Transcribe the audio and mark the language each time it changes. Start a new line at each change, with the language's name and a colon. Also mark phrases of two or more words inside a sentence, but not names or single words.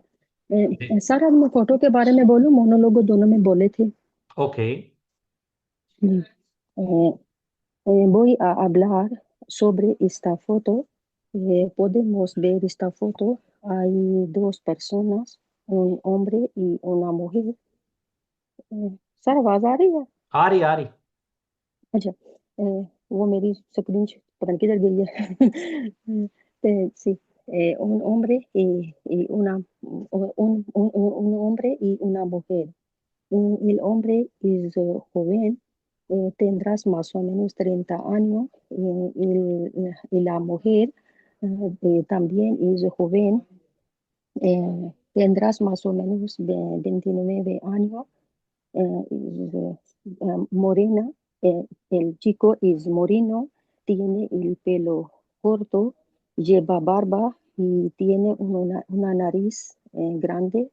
Hindi: सर अब मैं फोटो के बारे में बोलूं, मोनोलोगो दोनों में बोले थे। ओके. Mm.
Spanish: Voy a hablar sobre esta foto. Podemos ver esta foto. Hay dos personas, un hombre y una mujer.
Hindi: सर आवाज आ रही है? आ रही. अच्छा, वो मेरी स्क्रीन पता नहीं किधर गई है।
Spanish: Sí, un hombre y un hombre y una mujer. El hombre es joven, tendrás más o menos 30 años, y la mujer también es joven, tendrás más o menos 29 años, es morena, el chico es moreno, tiene el pelo corto, lleva barba y tiene una nariz grande.